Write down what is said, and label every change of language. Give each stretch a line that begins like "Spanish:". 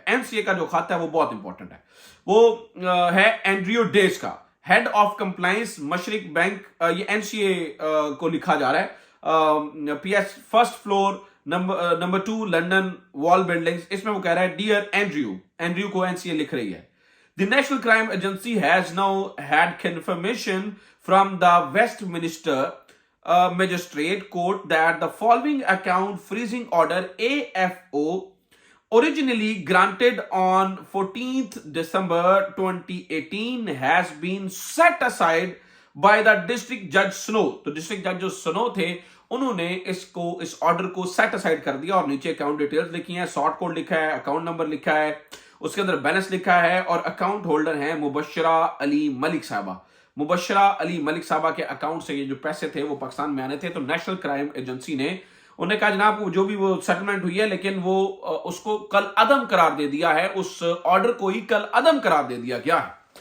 Urdu: N C اے کا جو خط ہے وہ بہت امپورٹنٹ ہے. وہ ہے اینڈریو ڈیز کا, ہیڈ آف کمپلائنس مشرق بینک. یہ این سی اے کو لکھا جا رہا ہے, P S first floor number 2 London وال بلڈنگز. اس میں وہ کہہ رہا ہے ڈیئر اینڈریو کو این سی اے لکھ رہی ہے.
English: The National Crime Agency has now had confirmation from the Westminster Magistrate Court that the following account freezing order AFO originally granted on 14th December 2018 has been set aside by the District Judge Snow.
Urdu: تو district جج جو سنو تھے انہوں نے اس order کو set aside کر دیا, اور نیچے اکاؤنٹ ڈیٹیلز لکھی ہیں, سارٹ کوڈ لکھا ہے, اکاؤنٹ نمبر لکھا ہے, اس کے اندر بیلنس لکھا ہے, اور اکاؤنٹ ہولڈر ہیں مبشرہ علی ملک صاحبہ. مبشرہ علی ملک صاحبہ کے اکاؤنٹ سے یہ جو پیسے تھے وہ پاکستان میں آنے تھے. تو نیشنل کرائم ایجنسی نے انہوں نے کہا جناب جو بھی وہ سیٹلمنٹ ہوئی ہے لیکن وہ اس کو کل عدم قرار دے دیا ہے, اس آرڈر کو ہی کل عدم قرار دے دیا گیا ہے.